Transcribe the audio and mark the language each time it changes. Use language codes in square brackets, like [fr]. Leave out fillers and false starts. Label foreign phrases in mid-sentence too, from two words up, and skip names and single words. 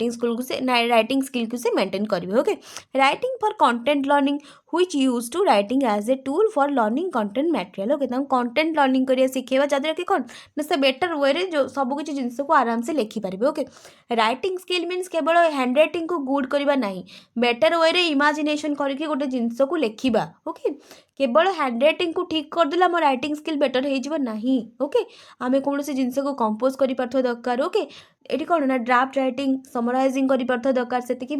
[en] writing skillku [or] ସେ ମେଣ୍ଟେନ୍ କରିବେ [en] okay writing for content learning which used to writing as a tool for learning content material okay [or] ତାଙ୍କୁ [en] content learning [or] କରିବା ଶିଖେଇବା ଯାହାଦ୍ୱାରା କି କ'ଣ ନା ସେ [en] better wayre [or] ସବୁ କିଛି ଜିନିଷକୁ ଆରାମସେ ଲେଖିପାରିବେ [en] okay writing skill means [or] କେବଳ [en] hand writingku good [or] କରିବା ନାହିଁ [en] better wayre imagination [or] କରିକି ଗୋଟେ ଜିନିଷକୁ ଲେଖିବା ଓକେ କେବଳ [en] hand writingku [or] ଠିକ୍ କରିଦେଲେ ଆମ [en] writing skill better [or] ହେଇଯିବ ନାହିଁ ଓକେ ଆମେ କୌଣସି ଜିନିଷକୁ କମ୍ପୋଜ୍ କରିପାରୁଥିବା ଦରକାର ଓକେ ଏଠି କ'ଣ ନା [en] draft writing summarizing [or] କରିପାରୁଥିବା ଦରକାର ସେତିକି